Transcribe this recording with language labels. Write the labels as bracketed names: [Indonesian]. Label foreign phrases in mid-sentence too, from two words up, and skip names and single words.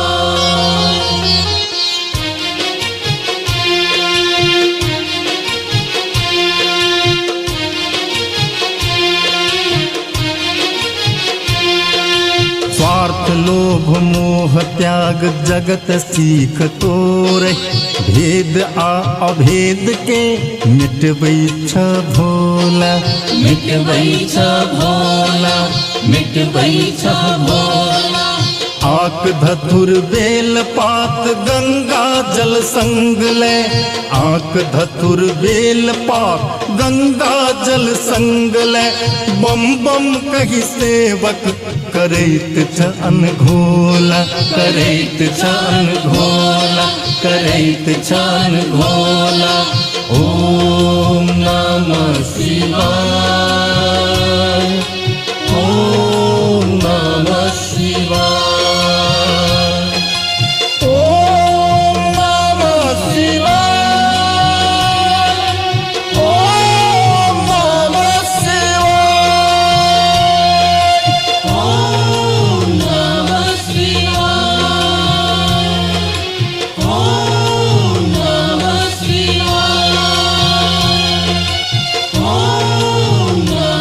[Maithili] स्वार्थ लोभ मोह त्याग जगत सीख तोरे, भेद आ अभेद के मिटबै छ भोला, मिटबै छ भोला, मिटबै छ भोला। आक धतुर बेल पात गंगा जल संग ले, आक धतुर बेल पात गंगा जल संग ले। बम बम कही सेवक करैत छ अनघोला, करैत छ अनघोला, करैत छ अनघोला। [Sanskrit] ओम नमः शिवाय, ओम नमः शिवाय, ओम नमः शिवाय, ओम नमः शिवाय, ओम नमः शिवाय, ओम नमः शिवाय, ओम